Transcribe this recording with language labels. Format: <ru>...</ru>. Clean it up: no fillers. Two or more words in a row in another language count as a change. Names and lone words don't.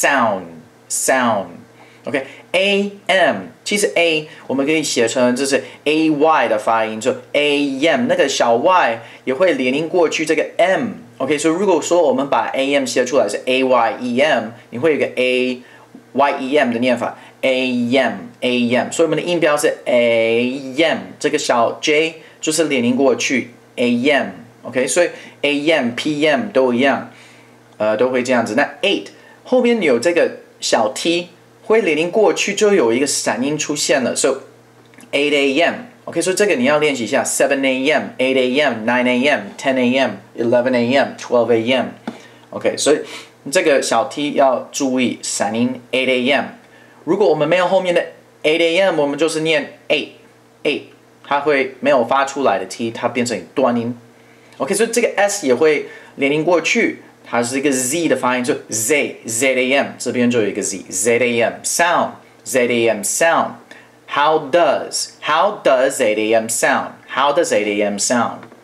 <en>sound。OK，am，</en> <zh>其实 a 我们可以写成这是 ay 的发音，就 am， 那个小 y 也会连音过去这个 m。OK， 所以如果说我们把 am 写出来是 ayem， 你会有一个 ayem 的念法 am， 所以我们的音标是 am， 这个小 j 就是连音过去 am。OK， 所以</zh> <en>am、pm</en> <zh>都一样，都会这样子。那 8后面有这个小 t。会连音过去就有一个闪音出现了 ，so 8 a.m. OK， 所以这个你要练习一下7 a.m. 8 a.m. 9 a.m. 10 a.m. 11 a.m. 12 a.m. OK， 所以这个小 t 要注意闪音8 a.m. 如果我们没有后面的8 a.m. 我们就是念 8， 它会没有发出来的 t， 它变成断音。OK， 所以这个 s 也会连音过去。它是一个 z 的发音，就 z， 这边就有一个</zh> <en>z a.m. sound z a.m. sound。How does 8 a.m. sound? How does 8 a.m. sound?</en>